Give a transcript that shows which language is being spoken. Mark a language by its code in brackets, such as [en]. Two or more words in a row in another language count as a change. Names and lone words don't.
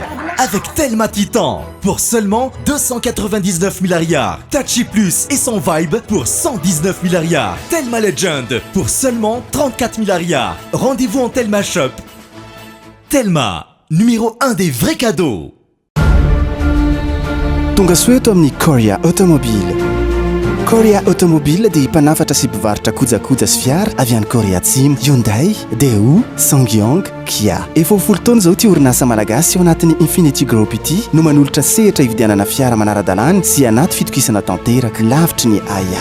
[fr] Avec Telma Titan pour seulement 299 milliards. Tachi Plus et son Vibe pour 119 milliards. Telma Legend pour seulement 34 milliards. Rendez-vous en Telma Shop. Telma, numéro 1 des vrais cadeaux. [mg] Tonga soeto amin'ny Korea Automobile. Korea Automobile dia mpanafatra sy mpivarotra kojakoja sy fiara avy any Korea Atsimo, Hyundai, Daewoo, Sangyong, Kia. Efa ho folo taona izao ty orinasa malagasy ao anatin'ny Infinity Group ity no manolotra sehatra hividianana fiara manara-dalàna sy anaty fitokisana tanteraka lavitry ny AIA.